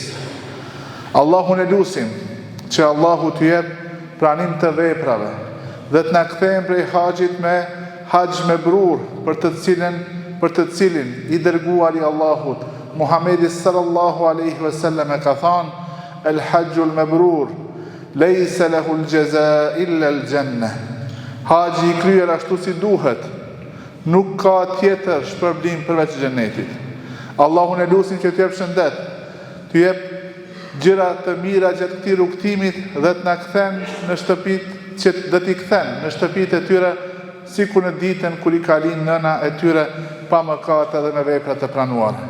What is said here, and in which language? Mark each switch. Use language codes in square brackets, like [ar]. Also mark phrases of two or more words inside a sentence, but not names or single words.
[sq] Allahun e lutim që Allahu t'ju jep pranim të veprave dhe të na kthejmë prej haxhit me haxh mebrur për të cilin i dërguari Allahut Muhamedi [ar] صلى الله عليه وسلم [sq] ka thënë [ar] الحج المبرور ليس له جزاء إلا الجنة. [sq] Haxhi i kryer ashtu si duhet, nuk ka tjetër shpërblim përveç xhenetit. Allahun e lutim që t'ju jep shëndet, t'ju jep gjëra të mira gjatë këtij rrugtimit dhe të na kthen në shtëpitë që do t'i kthen në shtëpitë e tyre, sikur në ditën kur i ka linë nëna e tyre pa mëkate dhe me vepra të pranuara.